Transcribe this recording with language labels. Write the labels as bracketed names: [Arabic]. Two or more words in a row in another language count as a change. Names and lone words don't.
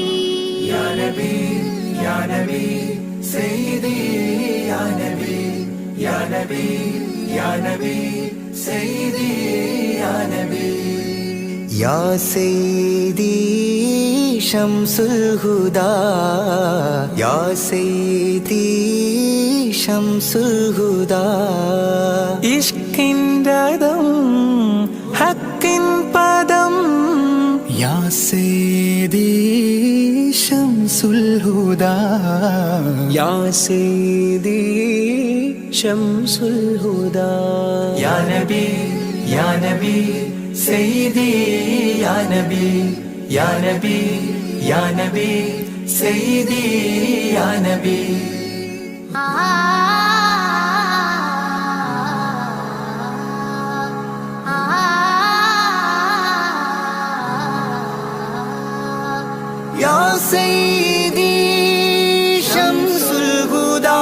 [Arabic] يا نبي، يا نبي، سيدي، يا نبي، يا نبي، يا نبي، سيدي، يا نبي. يا سيدي شمس الهدى، يا سيدي شمس الهدى. [Malayalam] ഇഷ്കിൻ്റെതും ഹക്കിൻ പദം [Arabic] يا سيدي شمس الهدى يا سيدي شمس الهدى يا نبي يا نبي سيدي يا نبي يا نبي يا نبي سيدي يا نبي. يا سيدي شمس الهدى